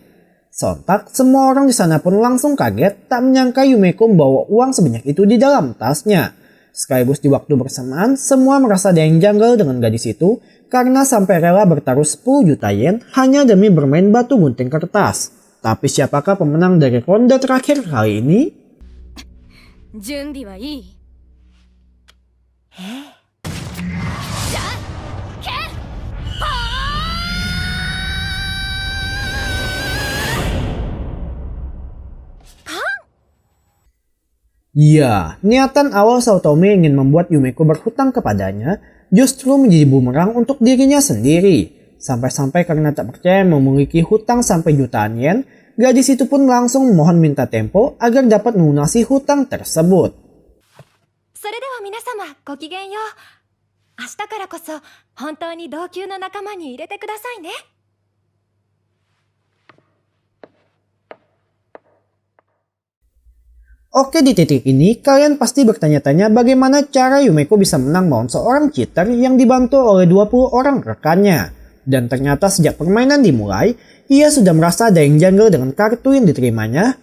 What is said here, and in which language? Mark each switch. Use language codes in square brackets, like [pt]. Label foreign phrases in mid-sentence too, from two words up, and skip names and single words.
[id] Sontak, semua orang di sana pun langsung kaget tak menyangka Yumeko membawa uang sebanyak itu di dalam tasnya. Sekaligus di waktu bersamaan, semua merasa ada yang janggal dengan gadis itu karena sampai rela bertaruh 10 juta yen hanya demi bermain batu gunting kertas. Tapi siapakah pemenang dari ronde terakhir kali ini? [ja] 準備はいい？ [id] Ya, niatan awal Saotome ingin membuat Yumeko berhutang kepadanya justru menjadi bumerang untuk dirinya sendiri. Sampai-sampai karena tak percaya memiliki hutang sampai jutaan yen, gadis itu pun langsung memohon minta tempo agar dapat melunasi hutang tersebut. [ja] それでは皆様ごきげんよう。明日からこそ本当に同級の仲間に入れてくださいね。 [id] Oke, di titik ini kalian pasti bertanya-tanya bagaimana cara Yumeko bisa menang melawan seorang cheater yang dibantu oleh 20 orang rekannya. Dan ternyata sejak permainan dimulai, ia sudah merasa ada yang janggal dengan kartu yang diterimanya.